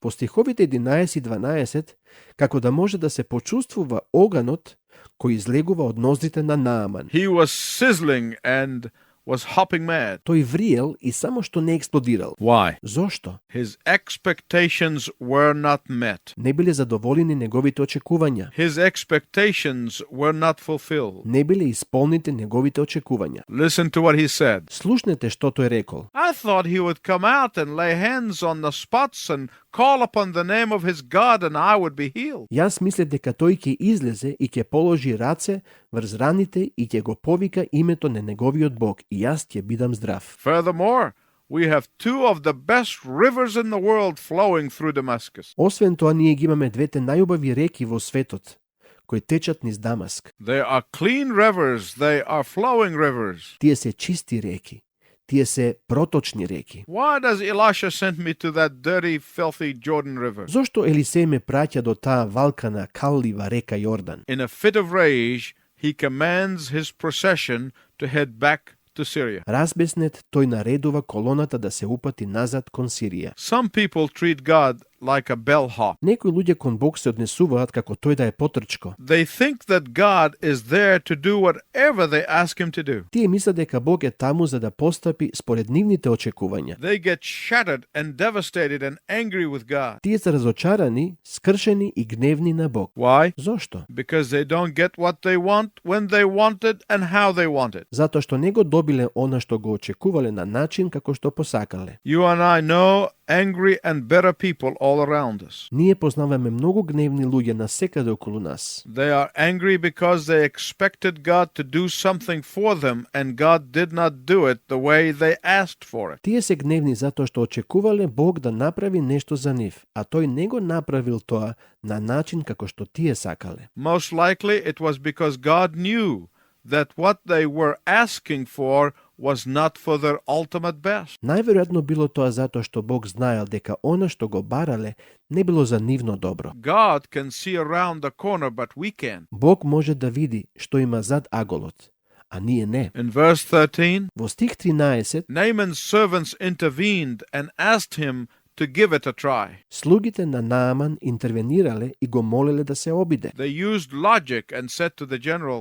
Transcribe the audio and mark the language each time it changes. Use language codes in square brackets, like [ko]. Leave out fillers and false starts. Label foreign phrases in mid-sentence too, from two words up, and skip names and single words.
[mk] По стиховите 11 и 12, како да може да се почувствува оганот кој излегува од ноздрите на Нааман. [en] He was sizzling and was hopping mad. [mk] Тој вриел и само што не експлодирал. [en] Why? [mk] Зошто? [en] His expectations were not met. [mk] Не биле задоволени неговите очекувања. [en] His expectations were not fulfilled. [mk] Не биле исполнити неговите очекувања. [en] Listen to what he said. [mk] Слушнете што тој рекол. [en] I thought he would come out and lay hands on the spots and call upon the name of his God and I would be healed. [mk] Јас мислев дека тој ќе излезе и ќе положи раце врз раните и ќе го повика името на неговиот Бог и јас ќе бидам здрав. [en] Furthermore, we have two of the best rivers in the world flowing through Damascus. [mk] Освен тоа, ние ги имаме двете најубави реки во светот, кои течат низ Дамаск. [en] They are clean rivers. They are flowing rivers. [mk] Тие се чисти реки. Тие се проточни реки. [en] Why does Elisha send me to that dirty, filthy Jordan River? [mk] Зошто Елисеј ме праќа до таа валкана, каллива река Јордан? [en] In a fit of rage, he commands his procession to head back to Syria. [mk] Разбеснет, тој наредува колоната да се упати назад кон Сирија. [en] Some people treat God like a bellhop. [mk] Некои луѓе кон Бог се однесуваат како тој да е потрчко. [en] They think that God is there to do whatever they ask him to do. [mk] Тие мислат дека Бог е таму за да постапи според нивните очекувања. [en] They get shattered and devastated and angry with God. [mk] Тие се разочарани, скршени и гневни на Бог. [en] Why? [mk] Зошто? [en] Because they don't get what they want, when they want it, and how they want it. [mk] Затоа што не го добиле она што го очекувале на начин како што посакале. [en] You and I know angry and bitter people all around us. [mk] Ние познаваме многу гневни луѓе насекаде околу нас. [en] They are angry because they expected God to do something for them and God did not do it the way they asked for it. [mk] Тие се гневни затоа што очекувале Бог да направи нешто за нив, а тој не го направил тоа на начин како што тие сакале. [en] Most likely it was because God knew that what they were asking for was not for their ultimate best. [mk] Најверојатно било тоа затоа што Бог знаел дека она што го барале не било за нивно добро. [en] God can see around the corner, but we can't. [mk] Бог може да види што има зад аголот, а ние не. [en] In verse 13, [mk] Во стих 13, [en] Naaman's servants intervened and asked him to give it a try. [mk] слугите на Нааман интервенирале и го молеле да се обиде. [en] They used logic and said to the general,